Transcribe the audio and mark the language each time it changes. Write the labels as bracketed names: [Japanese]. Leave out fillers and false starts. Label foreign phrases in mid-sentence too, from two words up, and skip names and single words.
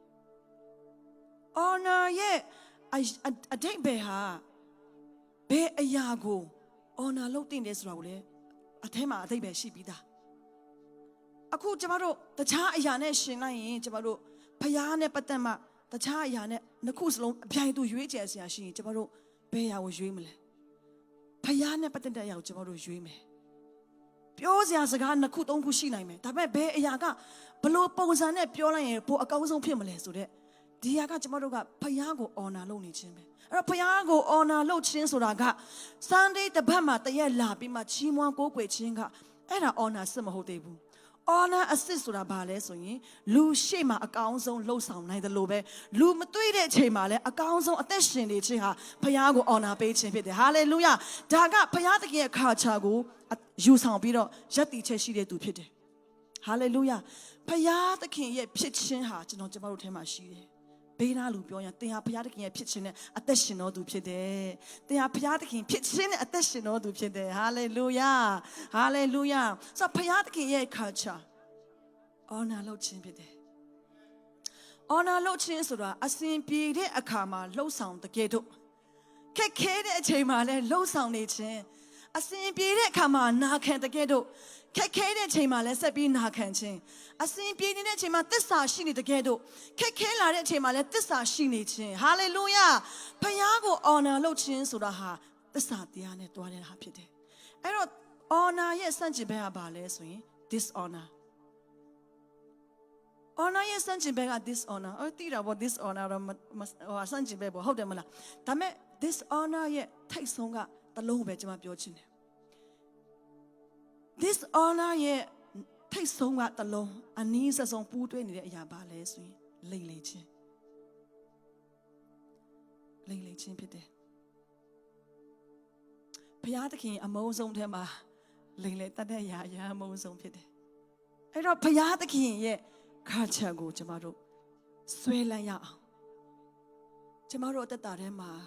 [Burmese] honor ရဲ့အတိတ်ဘယ်ဟာဘယ်အရာကို honor လုပ်တင်တယ်ဆိုတာကိုလည်းအထဲမှာအတိတ်ဘယ်ရှိပြီးသားအခုကျမတို့တခြားအရာနဲ့ရှင်လိုက်ရင်ကျမတို့ဖျားနဲ့ပတ်သက်မှတခြားအရာနဲ့နှစ်ခုစလုံးအပြိုင်တူရွေးချယ်စရာရှိရင်ကျမတို့ဘယ်အရာကိုရွေးမလဲဖျားနဲ့ပတ်သက်တဲ့အရာကိုကျမတို့ရွေးမယ်ပြောစရာစကားနှစ်ခုသုံးခုရှိနိုင်မယ်ဒါပေမဲ့ဘယ်အရာကဘလို့ပုံစံနဲ့ ပြောလိုက်ရင်ပိုအကောင်းဆုံးဖြစ်မလဲဆိုတဲ့ဒီအရာကကျမတို့ကဖျားကို honor လုပ်နေခြင်းပဲအဲ့တော့ဖျားကို honor လုပ်ခြင်းဆိုတာက Sunday တစ်ပတ်မှာတရက်လာပြီးမှချီးမွမ်းကိုးကွယ်ခြင်းကအဲ့ဒါ honor စစ်မဟုတ်သေးဘူး [English] honor assist [Burmese] ဆိုတာဘာလဲဆိုရင်လူရှေ့မှာအကောင်းဆုံးလှုပ်ဆောင်နိုင်တယ်လို့ပဲလူမတွေ့ တဲ့အချိန်မှာလည်းအကောင်းဆုံးအသက်ရှင်နေခြင်းဟာဖခင်ကို honor ပေးခြင်းဖြစ်တယ် hallelujah ဒါကဖခင်တကယ် culture ကိုယူဆောင်ပြီးတော့ယက်တီချက်ရှိတဲ့သူဖြစ်တယ် hallelujah ဖခင်တခင်ရဲ့ဖြစ်ခြင်းဟာကျွန်တော်တို့ ထဲမှာရှိတယ်ဘေးနားလူပြောရင်သင်ဟာဖခင်တခင်ရဲ့ဖြစ်ခြင်းနဲ့အသက်ရှင်တော်သူဖြစ်တယ်သင်ဟာဖခင်တခင်ဖြစ်ခြင်းနဲ့အသက်ရှင်တော်သူဖြစ်တယ် [English] hallelujah hallelujah [Burmese] ဆို ဖခင်တခင်ရဲ့ [English] culture honor [Burmese] လုပ်ခြင်းဖြစ်တယ် honor လုပ်ခြင်းဆိုတာအစဉ်ပြေတဲ့အခါမှာလှုပ်ဆောင်တကယ်တော့ခက် ခဲတဲ့အချိန်မှာလည်းလှုပ်ဆောင်နေခြင်းအစဉ်ပြေတဲ့အခါမှာနာခံတကယ်တော့ခက်ခဲတဲ့အချိန်မှာလည်းဆက်ပြီးနာခံခြင်းအစဉ်ပြေနေတဲ့အချိန်မှာသစ္စာရှိနေတကယ်တော့ခက်ခဲလာတဲ့အချိန်မှာလည်းသစ္စာရှိနေခြင်းဟာလေလုယာဖခင်ကို honor လုပ်ခြင်းဆိုတာဟာသစ္စာတရားနဲ့တွားတဲ့ဟာဖြစ်တယ်အဲ့တော့ honor ရဲ့စန့်ကျင်ဘက်ကဘာလဲဆိုရင် dishonor honor ရဲ့စန့်ကျင်ဘက်က dishonor တိတာပေါ့ dishonor တော့စန့်ကျင်ဘက်ပေါ့ဟုတ်တယ်မလားဒါပေမဲ့ dishonor ရဲ့ထိတ်ဆုံးကတလုံးပဲကျွန်မပြောချင်တယ် dishonor ရဲ့ထိတ်ဆုံးကတလုံးအနည်းဆုံးပူးတွဲနေတဲ့အရာပါလဲဆိုရင်လိမ်လည်ခြင်းဖြစ်တယ်ဘုရားသခင်အမုန်းဆုံးထဲမှာလိမ်လည်တတ်တဲ့အရာအမုန်းဆုံးဖြစ်တယ်အဲ့တော့ဘုရားသခင်ရဲ့cultureကိုကျွန်တော်တို့ဆွဲလန်းရအောင်ကျွန်တော်တို့အသက်တာထဲမှာ